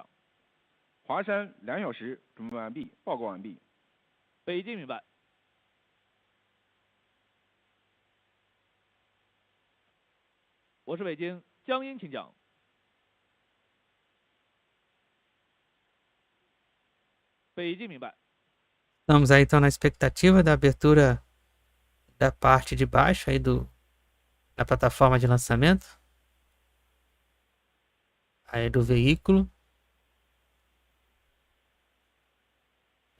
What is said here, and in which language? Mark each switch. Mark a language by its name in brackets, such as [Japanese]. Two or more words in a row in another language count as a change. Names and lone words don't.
[Chinese] 华山2小时准备完毕，报告完毕。北京明白。我是北京江阴，请讲。北京明白。 [Portuguese] Estamos aí então na expectativa da abertura da parte de baixo aí da plataforma de lançamento. Aí do veículo.